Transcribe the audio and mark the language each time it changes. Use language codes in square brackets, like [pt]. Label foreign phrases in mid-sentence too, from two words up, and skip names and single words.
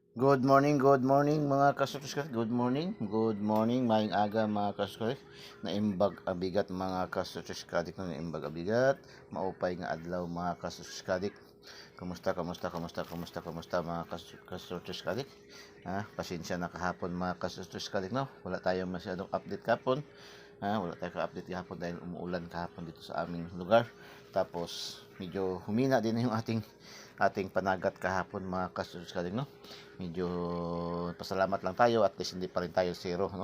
[en] Good morning [tl] mga kasuskrit. [en] Good morning, [ceb] maayong aga [tl] mga kasuskrit. [ilo] Naimbag abigat [tl] mga kasuskrit no, [ilo] naimbag abigat. [war] Maupay nga adlaw [tl] mga kasuskrit. Kumusta mga kasuskrit? Pasensya na kahapon mga kasuskrit no. Wala tayong masyadong update kahapon. Wala tayong update kahapon dahil umuulan kahapon dito sa aming lugar. Tapos medyo humina din yung ating panagat kahapon mga kasuskrit no. Medyo pasalamat lang tayo at least hindi pa rin tayo zero, no?